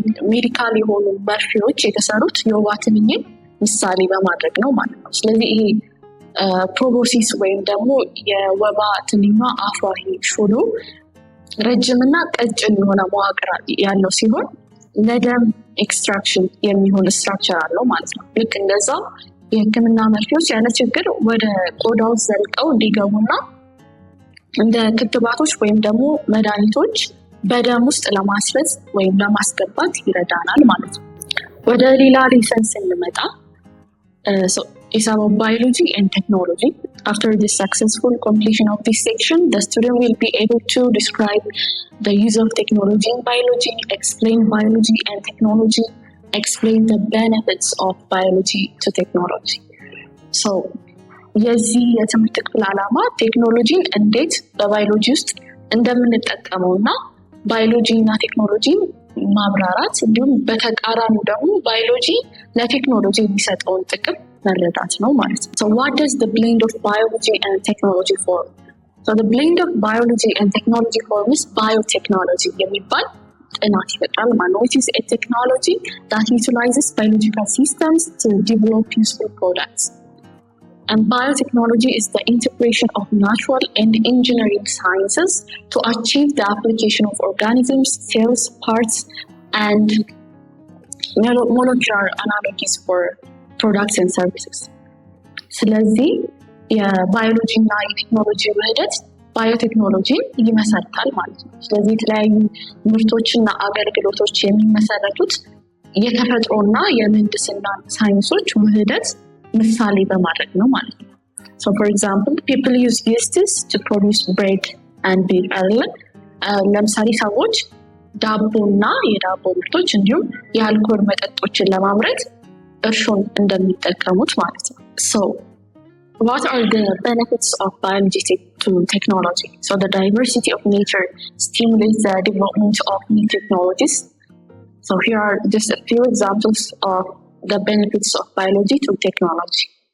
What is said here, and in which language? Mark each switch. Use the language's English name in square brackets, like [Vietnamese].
[Amharic] ሜዲካል የሆኑ መርፌዎች የተሰሩት የወባ ትንኝን ምሳሌ በማድረግ ነው ማለት ነው። ስለዚህ ይሄ ፕሮቦሲስ ወይም ደግሞ የወባ ትንኟ አፏ ሹሉ ረጅምና ቀጭን የሆነ መዋቅር ያለው ሲሆን ለደም ኤክስትራክሽን የሚሆን ስትራክቸር አለው ማለት ነው። ልክ እንደዛው የህክምና መርፌዎች ያለ ችግር ወደ ቆዳው ዘልቀው እንዲገቡና እንደ ክትባቶች ወይም ደግሞ መድኃኒቶች በደም ውስጥ ለማስረጽ ወይም ለማስገባት ይረዳናል ማለት ነው። ወደ ሌላ ሌሰን ስንመጣ [English] it's about biology and technology. After the successful completion of this section, the student will be able to describe the use of technology in biology, explain biology and technology, explain the benefits of biology to technology. [Amharic] So የዚህ የትምህርት ክፍል ዓላማ ቴክኖሎጂን እንዴት በባዮሎጂ ውስጥ እንደምንጠቀመውና ባዮሎጂ እና ቴክኖሎጂ ማብራራት እንዲሁም በተቃራኒው ደግሞ ባዮሎጂ ለቴክኖሎጂ የሚሰጠውን ጥቅም መረዳት ነው ማለት ነው። [English] So what does the blend of biology and technology form? So the blend of biology and technology forms biotechnology [Amharic] የሚባል ጥናት ይፈጥራል ማለት ነው። [English] Which is a technology that utilizes biological systems to develop useful products. And biotechnology is the integration of natural and engineering sciences to achieve the application of organisms, cells, parts, and molecular analogies for products and services. [Amharic] ስለዚህ የባዮሎጂ እና የቴክኖሎጂ ውህደት ባዮቴክኖሎጂን ይመሰርታል ማለት ነው። ስለዚህ የተለያዩ ምርቶችና አገልግሎቶች የሚመሰረቱት የተፈጥሮና የምህንድስና ሳይንሶች ውህደት ምሳሌ በማድረግ ነው ማለት ነው። [English] So for example, people use yeasts to produce bread and beer [Amharic] አይደለም። ለምሳሌ ሰዎች ዳቦና የዳቦ ምርቶች እንዲሁም የአልኮል መጠጦችን ለማምረት እርሾን እንደሚጠቀሙት ማለት ነው። [English] So what are the benefits of biology to technology? So the diversity of nature stimulates the development of new technologies. So here are just a few examples of the benefits of biology to technology.